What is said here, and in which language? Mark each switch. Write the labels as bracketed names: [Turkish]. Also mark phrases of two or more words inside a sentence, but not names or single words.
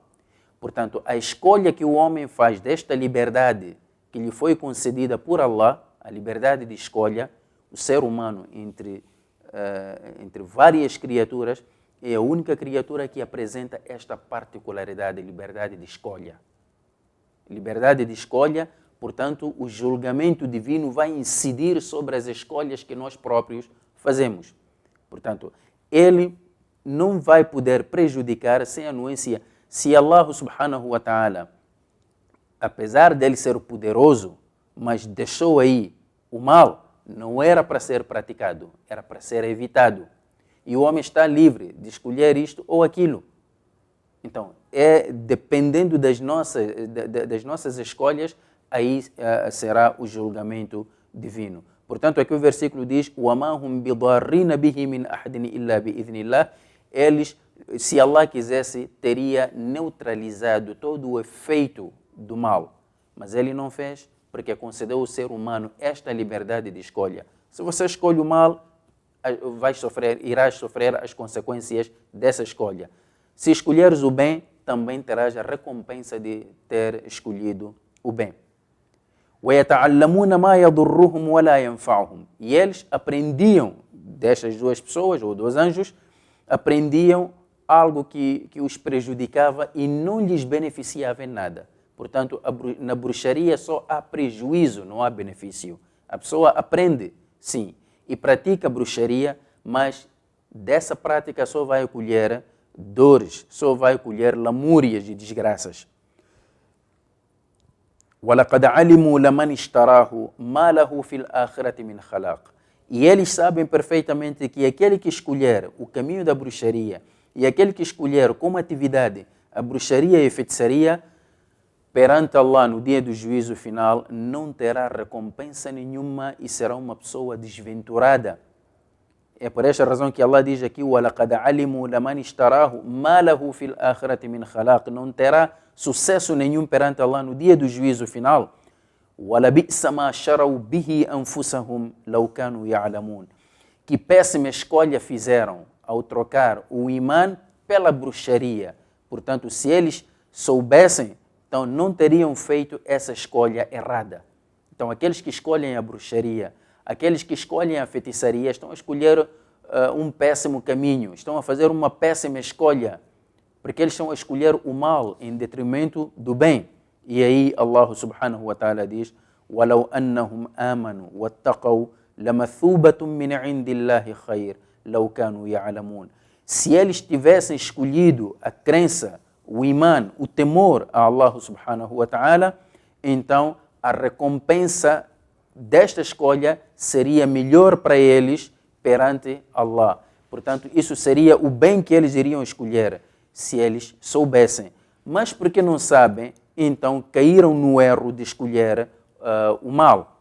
[Portuguese] Portanto, a escolha que o homem faz desta liberdade que lhe foi concedida por Allah, a liberdade de escolha, o ser humano entre várias criaturas, é a única criatura que apresenta esta particularidade, liberdade de escolha. Liberdade de escolha, portanto, o julgamento divino vai incidir sobre as escolhas que nós próprios fazemos. Portanto, ele não vai poder prejudicar sem anuência. Se Allah [Arabic] سبحانه وتعالى, [Portuguese] apesar dele ser poderoso, mas deixou aí o mal, não era para ser praticado, era para ser evitado. E o homem está livre de escolher isto ou aquilo. Então, dependendo das nossas escolhas, aí será o julgamento divino. Portanto, aqui o versículo diz: [Arabic] وَمَا هُمْ بِضَارِّينَ بِهِ مِنْ أَحَدٍ إِلَّا بِإِذْنِ اللَّهِ. [Portuguese] Eles, se Allah quisesse, teria neutralizado todo o efeito do mal. Mas ele não fez, porque concedeu ao ser humano esta liberdade de escolha. Se você escolhe o mal, irás sofrer as consequências dessa escolha. Se escolheres o bem, também terás a recompensa de ter escolhido o bem. [Arabic] وَيَتَعَلَّمُونَ مَا يَضُرُّهُمْ وَلَا يَنْفَعُهُمْ. [Portuguese] E eles aprendiam, destas duas pessoas, ou dos anjos, aprendiam algo que os prejudicava e não lhes beneficiava em nada. Portanto, na bruxaria só há prejuízo, não há benefício. A pessoa aprende, sim, e pratica bruxaria, mas dessa prática só vai colher dores, só vai colher lamúrias e desgraças. [Arabic] وَلَقَدْ عَلِمُوا لَمَنِ اشْتَرَاهُ مَا لَهُ فِي الْآخِرَةِ مِنْ خَلَاقٍ. [Portuguese] E eles sabem perfeitamente que aquele que escolher o caminho da bruxaria e aquele que escolher como atividade a bruxaria e a feitiçaria, perante Allah no dia do juízo final, não terá recompensa nenhuma e será uma pessoa desventurada. É por esta razão que Allah diz aqui: [Arabic] وَلَقَدْ عَلِمُوا لَمَنِ اشْتَرَاهُ مَا لَهُ فِي الْآخِرَةِ مِنْ خَلَاقٍ. [Portuguese] Não terá sucesso nenhum perante Allah no dia do juízo final. [Arabic] وَلَبِئْسَ مَا شَرَوْا بِهِ أَنفُسَهُمْ لَوْ كَانُوا يَعْلَمُونَ. [Portuguese] Que péssima escolha fizeram ao trocar o imã pela bruxaria. Portanto, se eles soubessem, então não teriam feito essa escolha errada. Então, aqueles que escolhem a bruxaria, aqueles que escolhem a feitiçaria, estão a escolher um péssimo caminho, estão a fazer uma péssima escolha, porque eles estão a escolher o mal em detrimento do bem. E aí Allah [Arabic] سبحانه وتعالى [Portuguese] diz: [Arabic] وَلَوْ أَنَّهُمْ آمَنُوا وَاتَّقَوْا لَمَثُوبَةٌ مِّنْ عِنْدِ اللَّهِ خَيْرٌ لَوْ كَانُوا يَعْلَمُونَ. [Portuguese] Se eles tivessem escolhido a crença, o imã, o temor a Allah [Arabic] سبحانه وتعالى, [Portuguese] então a recompensa desta escolha seria melhor para eles perante Allah. Portanto, isso seria o bem que eles iriam escolher se eles soubessem. Mas porque não sabem, então caíram no erro de escolher o mal.